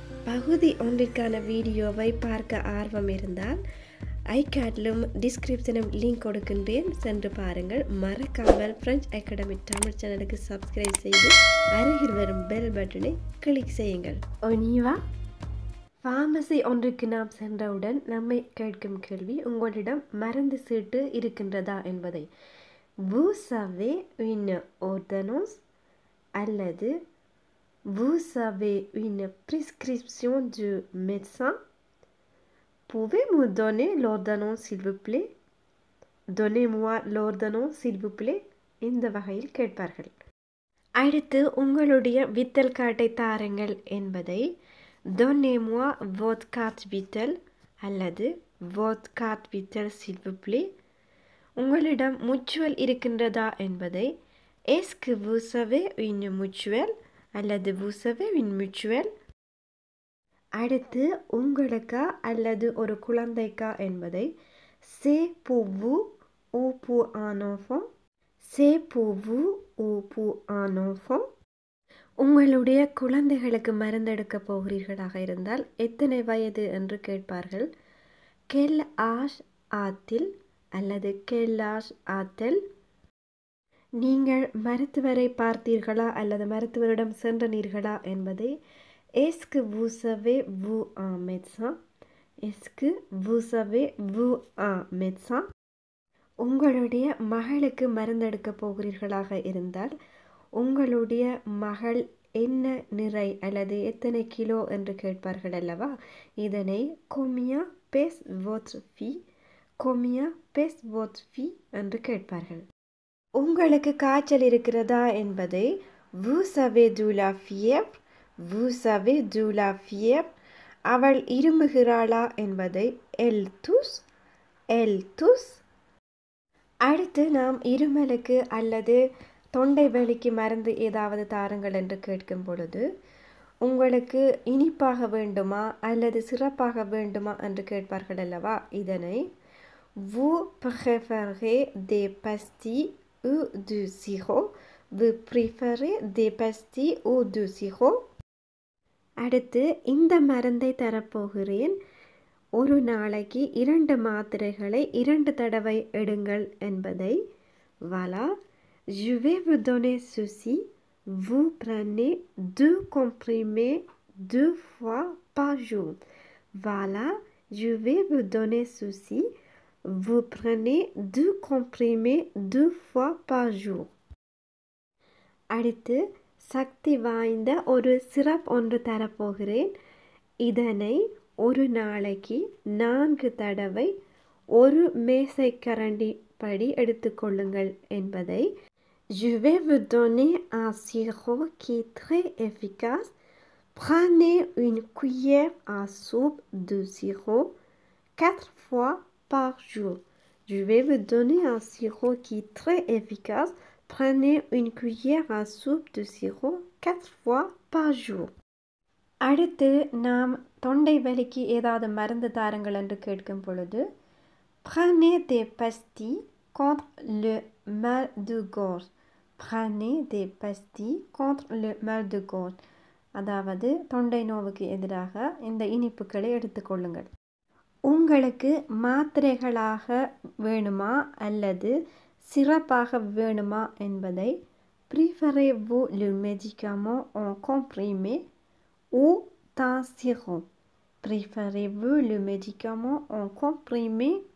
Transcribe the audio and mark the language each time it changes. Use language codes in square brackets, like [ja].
[ta] பகுதி ஒன்றிற்கான வீடியோவை பார்க்க ஆர்வம் இருந்தால் ஐகார்டிலும் டிஸ்கிரிப்ஷனும் லிங்க் கொடுக்கின்றேன், சென்று பாருங்கள். மறக்காமல் பிரெஞ்ச் அகாடமி தமிழ் சேனலுக்கு சப்ஸ்கிரைப் செய்து அருகில் வரும் பெல் பட்டனை கிளிக் செய்யுங்கள். ஒனிவா ஃபார்மசி ஒன்றுக்கு நாம் சென்றவுடன் நம்மை கேட்கும் கேள்வி, உங்களிடம் மருந்து சீட்டு இருக்கின்றதா என்பதை. [fr] Vous avez une ordonnance அல்லது Vous avez une prescription du médecin? Pouvez-vous donner l'ordonnance s'il vous plaît? Donnez-moi l'ordonnance s'il vous plaît. [ta] இந்த வகையில் கேட்பார்கள். அடுத்து உங்களுடைய வித்தல் கார்டை தாருங்கள் என்பதை [fr] Donnez-moi votre carte vitale அல்லது votre carte vitale s'il vous plaît. [ta] உங்களிடம் முச்சுவல் இருக்கின்றதா என்பதை [fr] Est-ce que vous avez une mutuelle அல்லது Vous avez une mutuelle. [ta] அடுத்து உங்களுக்கா அல்லது ஒரு குழந்தைக்கா என்பதை [fr] C'est pour vous ou pour un enfant. C'est pour vous ou pour un enfant. [ta] உங்களுடைய குழந்தைகளுக்கு மருந்தெடுக்க போகிறீர்களாக இருந்தால் எத்தனை வயது என்று கேட்பார்கள். [fr] Quel âge a-t-il அல்லது Quel âge a-t-elle. [ta] நீங்கள் மருத்துவரை பார்த்தீர்களா அல்லது மருத்துவரிடம் சென்றனீர்களா என்பதை [fr] Est-ce que vous avez vous un médecin? Est-ce que vous avez vous un médecin? [ta] உங்களுடைய மகளுக்கு மருந்தெடுக்க போகிறீர்களாக இருந்தால் உங்களுடைய மகள் என்ன நிறை அல்லது எத்தனை கிலோ என்று கேட்பார்கள் அல்லவா. [fr] இதனை Combien pèse votre fille? Combien pèse votre fille [ta] என்று கேட்பார்கள். உங்களுக்கு காய்ச்சல் இருக்கிறதா என்பதை [fr] Vous avez de la fièvre? Vous avez de la fièvre. [ta] அவள் இருமுகிறாளா என்பதை [fr] Elle tousse? Elle tousse. [ta] அடுத்து நாம் இருமலுக்கு அல்லது தொண்டை வலிக்கு மருந்து ஏதாவது தாருங்கள் என்று கேட்கும் பொழுது உங்களுக்கு இனிப்பாக வேண்டுமா அல்லது சிறப்பாக வேண்டுமா என்று கேட்பார்கள் அல்லவா. [fr] இதனை Vous préférez des pastilles ou du sirop? Vous préférez des pastilles ou du sirop? [ta] அடுத்து இந்த மருந்தை தரப்போகிறேன், ஒரு நாளைக்கு 2 மாத்திரைகளை 2 தடவை எடுங்கள் என்பதை [fr] Voilà, je vais vous donner ceci. Vous prenez 2 comprimés 2 fois par jour. Voilà, je vais vous donner ceci. Vous prenez 2 comprimés 2 fois par jour. [ta] அடுத்து சக்தி வாய்ந்த ஒரு சிரப் ஒன்று தரப்போகிறேன். இதனை ஒரு நாளைக்கு 4 தடவை ஒரு மேசைக்கரண்டி படி எடுத்துக்கொள்ளுங்கள் என்பதை [fr] Je vais vous donner un sirop qui est très efficace. Prenez une cuillère à soupe de sirop 4 fois par jour. Je vais vous donner un sirop qui est très efficace. Prenez une cuillère à soupe de sirop 4 fois par jour. [ta] அடுத்து நாம் தொண்டை வலிக்கு ஏதாவது மருந்து தாருங்கள் என்று கேட்கும் பொழுது [fr] Prenez des pastilles contre le mal de gorge. Prenez des pastilles contre le mal de gorge. [ta] அதாவது தொண்டை நோவுக்கு எதிராக இந்த இனிப்புகளை எடுத்துக்கொள்ளுங்கள். உங்களுக்கு மாத்திரைகளாக வேணுமா அல்லது சிறப்பாக வேணுமா என்பதை [fr] Préférez-vous le médicament en comprimé ou en sirop? Préférez-vous le médicament en comprimé